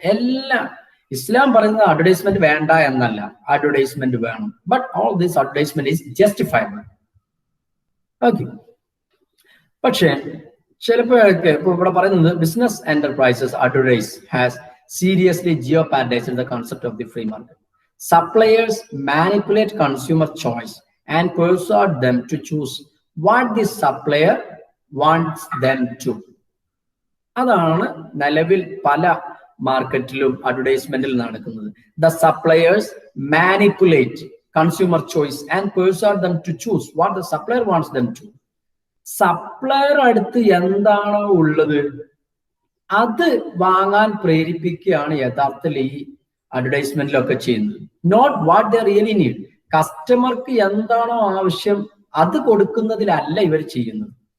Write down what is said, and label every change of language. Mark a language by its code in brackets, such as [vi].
[ml] എല്ലാം ഇസ്ലാം പറയുന്നത് അഡ്വർടൈസ്മെന്റ് വേണ്ട എന്നല്ല, അഡ്വർടൈസ്മെന്റ് വേണം. [en] But all this advertisement is justifiable. [ml] Okay, പക്ഷേ ചിലപ്പോഴൊക്കെ ഇപ്പൊ ഇവിടെ പറയുന്നത് [en] Business enterprises advertise has seriously jeopardized the concept of the free market. Suppliers manipulate consumer choice and persuade them to choose what the supplier wants them to. [ml] അതാണ് നിലവിൽ പല മാർക്കറ്റിലും അഡ്വർടൈസ്മെന്റിൽ നടക്കുന്നത്. [en] The suppliers manipulate consumer choice and persuade them to choose what the supplier wants them to. [ml] Supplier അടുത്ത് എന്താണോ ഉള്ളത് അത് വാങ്ങാൻ പ്രേരിപ്പിക്കുകയാണ് യഥാർത്ഥത്തിൽ ഈ അഡ്വർടൈസ്മെന്റിലൊക്കെ ചെയ്യുന്നത്. [en] Not what they really need. [ml] കസ്റ്റമർക്ക് എന്താണോ ആവശ്യം അത് കൊടുക്കുന്നതിലല്ല ഇവർ ചെയ്യുന്നത്.